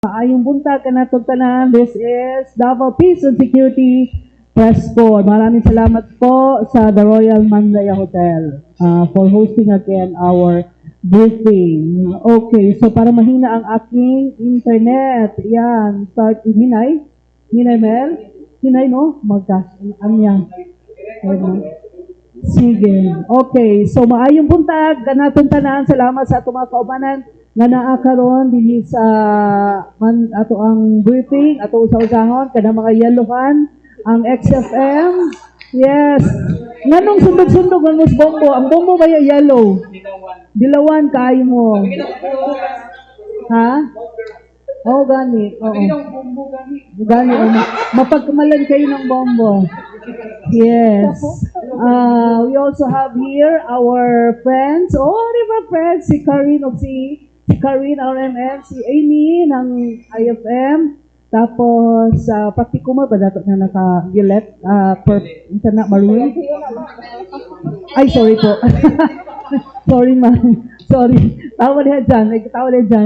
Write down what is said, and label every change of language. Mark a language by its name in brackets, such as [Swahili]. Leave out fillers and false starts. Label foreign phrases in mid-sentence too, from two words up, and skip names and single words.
[Cebuano] Maayong buntag kanatong tanan. [English] This is Davao Peace and Security Press Corps. [Filipino] Maraming salamat po sa The Royal Mandaya Hotel [English] for hosting again our briefing. [Filipino] Okay, so para mahina ang aking internet, yan, [Cebuano] start hinay. Hinay, Mel? Hinay, no? Anya. Sige. Okay, so maayong buntag kanatong tanan. Salamat sa atong mga kaubanan nga naa karon dinhi sa ato ang briefing ato usahon kada mga yellowan ang XFM. Yes, nganong sundog-sundog ang bombo, ang bombo ba yellow, dilawan kaayo mo, ha? Oh, gani. Oo. Gani. [Filipino] Mapagkamalan kayo ng bombo. [English] Yes. We also have here our friends. [Filipino] Oh, di ba friends? Si Karin o si Karin RMM, si Amy ng IFM. [Cebuano] Tapos, praktikuma ba dapat na naka-violet? [Filipino] Internet maroon? Ay, sorry po. [Cebuano] Sorry, ma'am. Sorry. Tawa niya dyan. Tawa niya dyan.